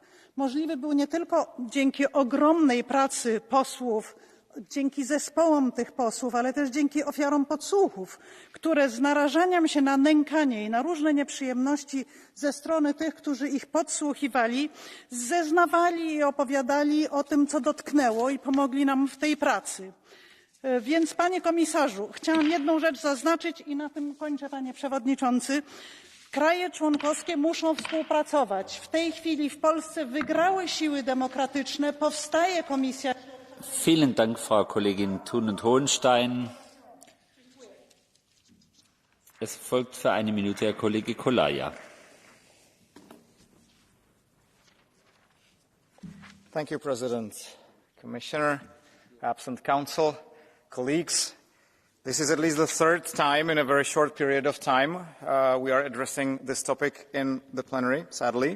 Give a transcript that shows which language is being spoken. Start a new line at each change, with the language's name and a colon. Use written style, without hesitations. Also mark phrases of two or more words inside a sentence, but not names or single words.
Polish: Możliwy był nie tylko dzięki ogromnej pracy posłów, dzięki zespołom tych posłów, ale też dzięki ofiarom podsłuchów, które z narażaniem się na nękanie i na różne nieprzyjemności ze strony tych, którzy ich podsłuchiwali, zeznawali i opowiadali o tym, co dotknęło i pomogli nam w tej pracy. Więc, panie komisarzu, chciałam jedną rzecz zaznaczyć i na tym kończę, panie przewodniczący. Kraje członkowskie muszą współpracować. W tej chwili w Polsce wygrały siły demokratyczne, powstaje komisja.
German: Vielen Dank, Frau Kollegin Thun und Hohenstein. Es folgt für eine Minute Herr Kollege Kolaja.
English: Thank you, President. Commissioner, absent Council, colleagues. This is at least the third time in a very short period of time we are addressing this topic in the plenary, sadly.